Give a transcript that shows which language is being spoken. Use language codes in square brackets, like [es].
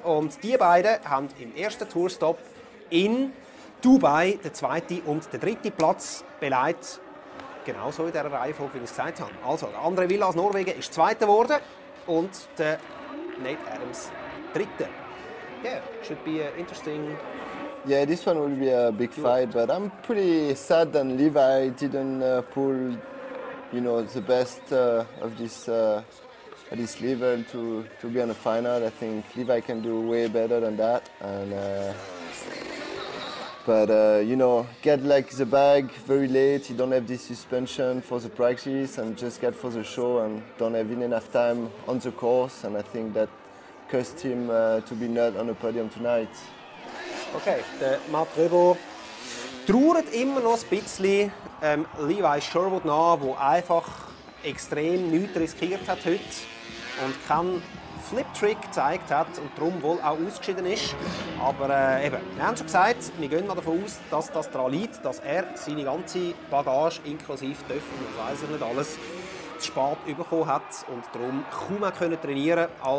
[de] Und die beiden haben im ersten Tourstop in Dubai den zweiten und den dritten Platz belegt. Genauso in dieser Reihenfolge, wie ich es gesagt habe. Also, der Andre Villa aus Norwegen ist Zweiter geworden und der Nate Adams Dritter. [en] Yeah, should be interesting. Yeah, this one will be a big fight, but I'm pretty sad that Levi didn't pull, the best of this at this level to be on the final. I think Levi can do way better than that, and. But get like the bag very late. You don't have this suspension for the practice, and just get for the show, and don't have enough time on the course. And I think that cost him to be not on the podium tonight. [de] Okay, der Matt Rebaud trauert immer noch ein bisschen Levi Sherwood nach, der einfach extrem nichts riskiert hat heute und keinen Flip-Trick gezeigt hat und darum wohl auch ausgeschieden ist. Aber eben, wir haben schon gesagt, wir gehen mal davon aus, dass das daran liegt, dass er seine ganze Bagage inklusive Töpfe und weiß ich nicht alles zu spät bekommen hat und darum kaum mehr trainieren konnte.